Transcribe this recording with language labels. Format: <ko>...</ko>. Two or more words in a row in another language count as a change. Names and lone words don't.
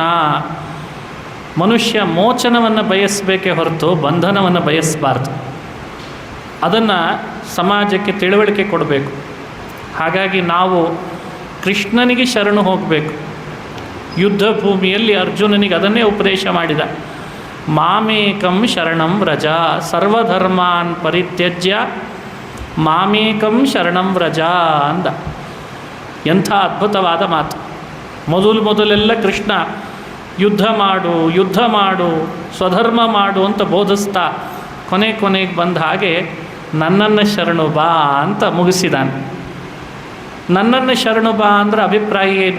<kn>ಮನುಷ್ಯ ಮೋಚನವನ್ನು ಬಯಸಬೇಕೇ ಹೊರತು ಬಂಧನವನ್ನು ಬಯಸಬಾರ್ದು. ಅದನ್ನು ಸಮಾಜಕ್ಕೆ ತಿಳುವಳಿಕೆ ಕೊಡಬೇಕು. ಹಾಗಾಗಿ ನಾವು ಕೃಷ್ಣನಿಗೆ ಶರಣು ಹೋಗಬೇಕು. ಯುದ್ಧ ಭೂಮಿಯಲ್ಲಿ ಅರ್ಜುನನಿಗೆ ಅದನ್ನೇ ಉಪದೇಶ ಮಾಡಿದ.</kn> <sa>ಮಾಮೇಕಂ ಶರಣಂ ವ್ರಜ ಸರ್ವಧರ್ಮಾನ್ ಪರಿತ್ಯಜ್ಯ ಮಾಮೇಕಂ ಶರಣಂ ವ್ರಜ ಅಂದ.</sa> <kn>ಎಂಥ ಅದ್ಭುತವಾದ ಮಾತು. ಮೊದಲೆಲ್ಲ ಕೃಷ್ಣ ಯುದ್ಧ ಮಾಡು ಸ್ವಧರ್ಮ ಮಾಡು ಅಂತ ಬೋಧಿಸ್ತಾ ಕೊನೆಗೆ ಬಂದ ಹಾಗೆ ನನ್ನನ್ನು ಶರಣು ಬಾ ಅಂತ ಮುಗಿಸಿದಾನೆ. ನನ್ನನ್ನು ಶರಣು ಬಾ ಅಂದರೆ ಅಭಿಪ್ರಾಯ ಏನು?</kn>